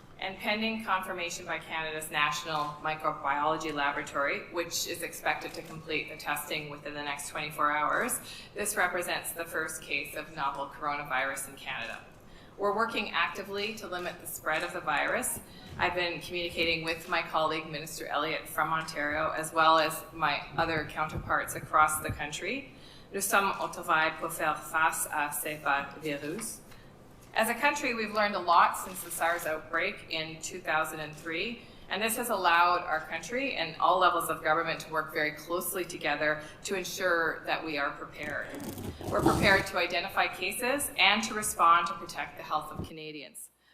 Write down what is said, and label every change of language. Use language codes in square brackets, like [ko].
[en] And pending confirmation by Canada's National Microbiology Laboratory, which is expected to complete the testing within the next 24 hours, this represents the first case of novel coronavirus in Canada. We're working actively to limit the spread of the virus. I've been communicating with my colleague, Minister Elliott from Ontario, as well as my other counterparts across the country. [fr] Nous sommes au travail pour faire face à ces virus. [en] As a country, we've learned a lot since the SARS outbreak in 2003, and this has allowed our country and all levels of government to work very closely together to ensure that we are prepared. We're prepared to identify cases and to respond to protect the health of Canadians.